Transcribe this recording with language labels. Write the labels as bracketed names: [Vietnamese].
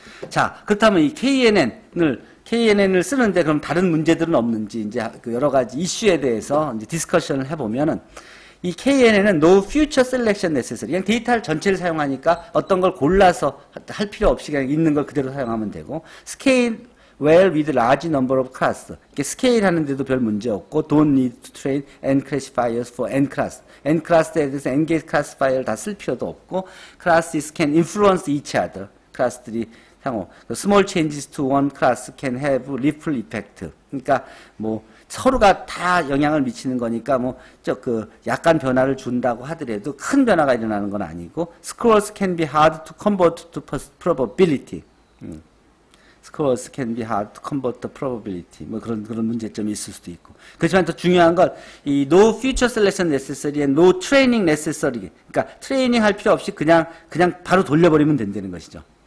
[Korean] 자, 그렇다면 이 KNN을 쓰는데 그럼 다른 문제들은 없는지, 이제 그 여러 가지 이슈에 대해서 이제 디스커션을 해보면은, 이 KNN은 [English] no future selection necessary. [Korean] 그냥 데이터를 전체를 사용하니까 어떤 걸 골라서 할 필요 없이 그냥 있는 걸 그대로 사용하면 되고, [English] scale well with large number of class. [Korean] 이렇게 스케일 하는데도 별 문제 없고, [English] don't need to train n classifiers for n class. [Korean] n class에 대해서 n 개 classifier를 다 쓸 필요도 없고, [English] classes can influence each other. [Korean] 클래스들이 상호. [English] small changes to one class can have ripple effect. [Korean] 그러니까 서로가 다 영향을 미치는 거니까 약간 변화를 준다고 하더라도 큰 변화가 일어나는 건 아니고, [English] scores can be hard to convert to probability. scores can be hard to convert to probability. [Korean] 그런 문제점이 있을 수도 있고. 그렇지만 더 중요한 건 이 [English] no future selection necessary and no training necessary. [Korean] 그러니까 트레이닝 할 필요 없이 그냥 바로 돌려버리면 된다는 것이죠.